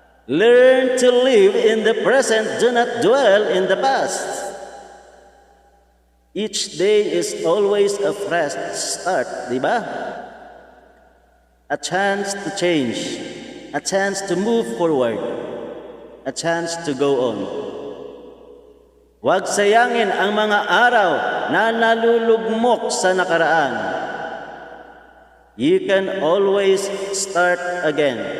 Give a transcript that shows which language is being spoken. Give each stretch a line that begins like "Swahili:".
English: Learn to live in the present, do not dwell in the past. Each day is always a fresh start,
Filipino: di ba?
English: A chance to change, a chance to move forward, a chance to go on.
Filipino: Huwag sayangin ang mga araw na nalulugmok sa nakaraan.
English: You can always start again.